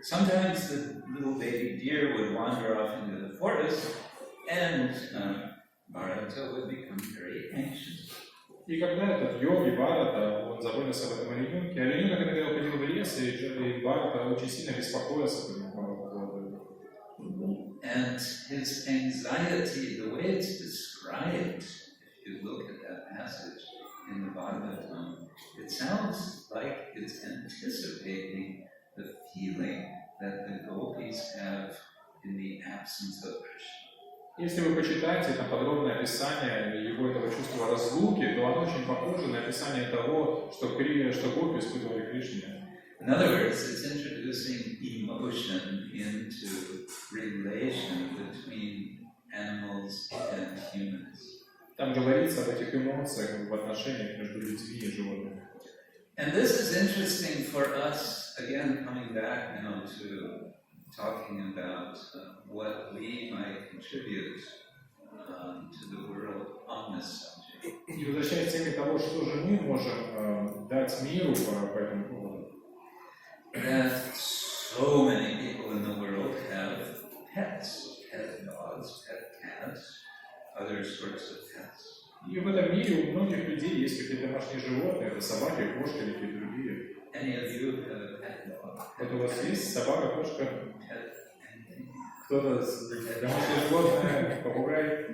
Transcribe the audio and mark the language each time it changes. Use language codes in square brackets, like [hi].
[en] Sometimes the little baby deer would wander off into the forest, and Bharata would become very anxious. [ru] И когда этот йоги Бхарата, он заботился об этом олененке, олененок иногда уходил в лес, и Бхарата очень сильно беспокоился по поводу. [en] And his anxiety, the way it's described, if you look at that passage in the Bhagavatam, it sounds like it's anticipating the feeling that the gopis have in the absence of Krishna. [ru] Если вы почитаете там подробное описание его этого чувства разлуки, то оно очень похоже на описание того, что гопи испытывали Кришне. [en] In other words, it's introducing emotion into relation between animals and humans. [ru] Там говорится об этих эмоциях в отношениях между людьми и животными. [en] And this is interesting for us, again, coming back now to talking about what we might contribute to the world on this subject. [ru] И возвращаясь к теме того, что же мы можем дать миру по этому поводу. [en] That so many people in the world have pets, pet dogs, pet cats, other sorts of pets. [ru] И в этом мире у многих людей есть какие-то домашние животные, это собаки, кошки или какие-то другие. [en] Any of you have a pet dog? [ru] Вот у вас есть собака, кошка? [en] Pet anything? [ru] Кто-то домашнее животное, попугай?